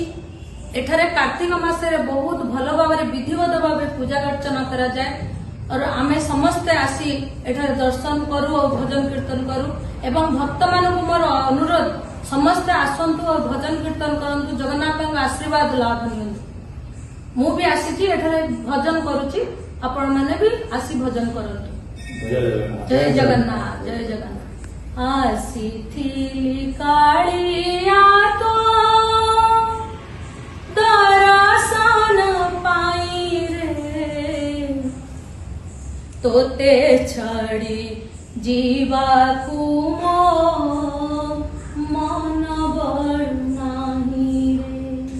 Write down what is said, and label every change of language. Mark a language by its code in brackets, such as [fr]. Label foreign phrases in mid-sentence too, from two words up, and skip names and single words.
[or] ଏଠାରେ କାର୍ତ୍ତିକ ମାସରେ ବହୁତ ଭଲ ଭାବ ବିଧିବତ ଭାବ ପୂଜା ଅର୍ଚ୍ଚନା କରା ଯାଏ ଔର ଆମେ ସମସ୍ତେ ଆସି ଏଠାରେ ଦର୍ଶନ କରୁ ଔର ଭଜନ କୀର୍ତ୍ତନ କରୁ ଏବଂ ଭକ୍ତ ମାନଙ୍କ ମୋର ଅନୁରୋଧ ସମସ୍ତେ ଆସନ୍ତୁ ଔର ଭଜନ କୀର୍ତ୍ତନ କରନ୍ତୁ ଜଗନ୍ନାଥ ଆଶୀର୍ବାଦ ଲାଭ ନିଅନ୍ତୁ। ମୁଁ ବି ଆସି ଏଠାରେ ଭଜନ କରୁଛି, ଆପଣ ମାନେ ବି ଆସି ଭଜନ କରନ୍ତୁ। ଜୟ ଜଗନ୍ନାଥ ଜୟ ଜଗନ୍ନାଥ। ଆସି ଥି କାଳିଆ ତୋ ଦର୍ଶନ ପାଇଁ ରେ, ତୋତେ ଛାଡ଼ି ଯିବାକୁ ମୋ ମନ ବଡ଼ ନାହିଁ ରେ।